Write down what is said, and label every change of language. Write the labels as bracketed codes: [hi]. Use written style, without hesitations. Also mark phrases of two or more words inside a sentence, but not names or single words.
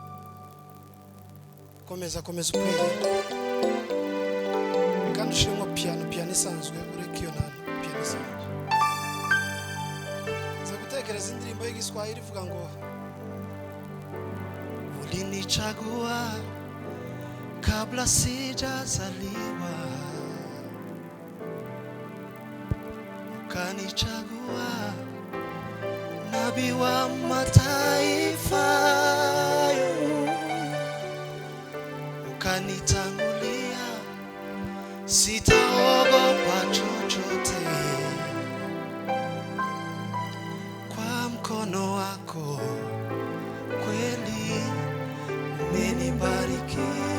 [rw] Komeza ukwiriye kandi ushiremo piano isanzwe ureke iyo nano piano isanzwe. Nza gutekereza indirimbo y'Igiswahili ivuga ngo [sw] ulinichagua kabla sijazaliwa, ukanichagua nabii wa mataifa, ukanitangulia, sitaogopa chochote, kwa mkono wako kweli umenibariki,